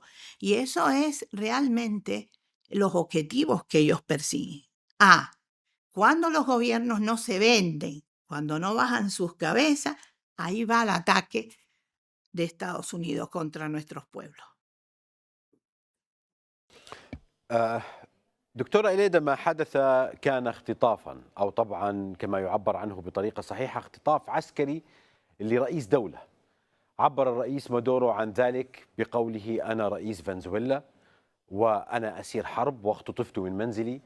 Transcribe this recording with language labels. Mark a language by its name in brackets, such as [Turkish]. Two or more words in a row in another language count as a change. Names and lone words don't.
[Spanish] Y eso es realmente los objetivos que ellos persiguen. Cuando los gobiernos no se venden, cuando no bajan sus cabezas, ahí va el ataque de Estados Unidos contra nuestros pueblos. [Arabic] آه، دكتورة إليدا، ما حدث كان اختطافا، أو طبعا كما يعبر عنه بطريقة صحيحة اختطاف عسكري لرئيس دولة. عبر الرئيس مادورو عن ذلك بقوله: أنا رئيس فنزويلا وأنا أسير حرب واختطفت من منزلي.